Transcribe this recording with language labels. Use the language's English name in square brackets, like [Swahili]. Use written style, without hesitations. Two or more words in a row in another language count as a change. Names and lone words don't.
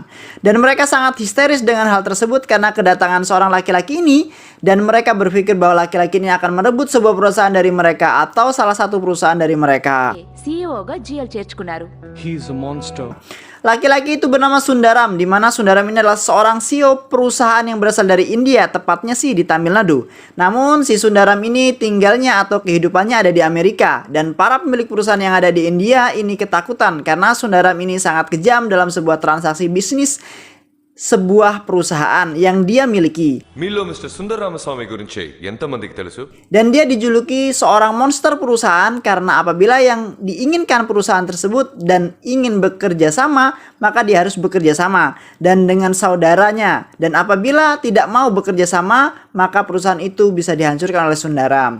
[Indonesian] Dan mereka sangat histeris dengan hal tersebut karena kedatangan seorang laki-laki ini dan mereka berpikir bahwa laki-laki ini akan merebut sebuah perusahaan dari mereka atau salah satu perusahaan dari mereka. [Telugu] CEOగా GL చేర్చుకున్నారు. [English] He is a monster. [Indonesian] Laki-laki itu bernama Sundaram, di mana Sundaram ini adalah seorang CEO perusahaan yang berasal dari India, tepatnya sih di Tamil Nadu. Namun si Sundaram ini tinggalnya atau kehidupannya ada di Amerika, dan para pemilik perusahaan yang ada di India ini ketakutan karena Sundaram ini sangat kejam dalam sebuah transaksi bisnis sebuah perusahaan yang dia miliki. [Telugu] మీలో మిస్టర్ సుందరరామస్వామి గురించి ఎంతమందికి తెలుసు? [Indonesian] Dan dia dijuluki seorang monster perusahaan karena apabila yang diinginkan perusahaan tersebut dan ingin bekerja sama, maka dia harus bekerja sama dan dengan saudaranya. Dan apabila tidak mau bekerja sama, maka perusahaan itu bisa dihancurkan oleh Sundaram.